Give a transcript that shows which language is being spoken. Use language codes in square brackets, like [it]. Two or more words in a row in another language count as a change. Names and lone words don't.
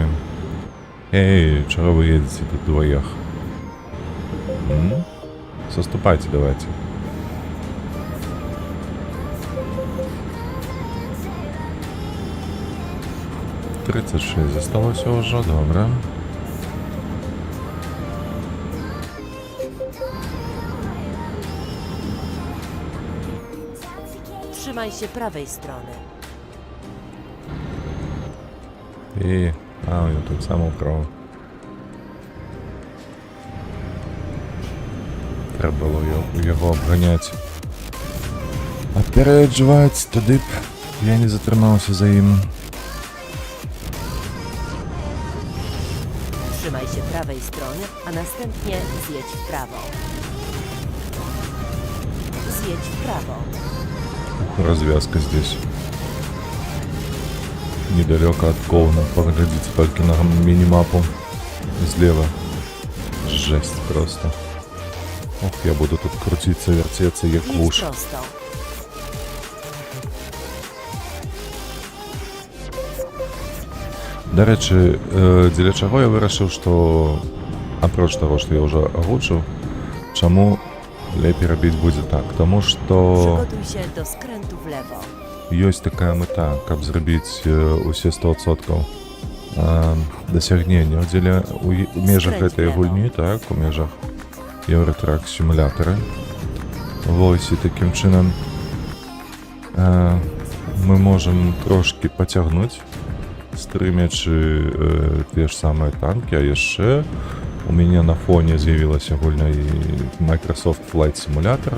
[be] Эй, чаго вы едзеце тут двоях? Саступайце давайте. «36» засталося ўжо, добра. [pl] Trzymaj się prawej strony. [be] І, ён тут сам украў. Трэба было яго абганяць. Апярэджваць, тады б я не затрымаўся за ім. [pl] Trzymaj się prawej strony, a następnie zjedź w prawo. Zjedź w prawo. [ru] Развязка здесь. Недалеко от Ковна. Поглядите только на мини-мапу. Слева. Жесть просто. Ох, я буду тут крутиться, вертеться, як [pl] Jedź [be] вуш. [pl] prosto. [be] Дарэчы, дзеля чаго я вырашыў, што апроч таго, што я ўжо агучыў, чаму лепей рабіць будзе так, таму што [pl] Przygotuj się do skrętu w lewo. [be] ёсць такая мэта, каб зрабіць усе 100% дасягнення у межах гэтай гульні, так, у межах Евротрак сімулятары. Вось, і такім чынам мы можам трошки пацягнуць, стрымячы тыя ж самыя танкі, а яшчэ у мяне на фоне з'явілася гульня і Microsoft Flight Simulator.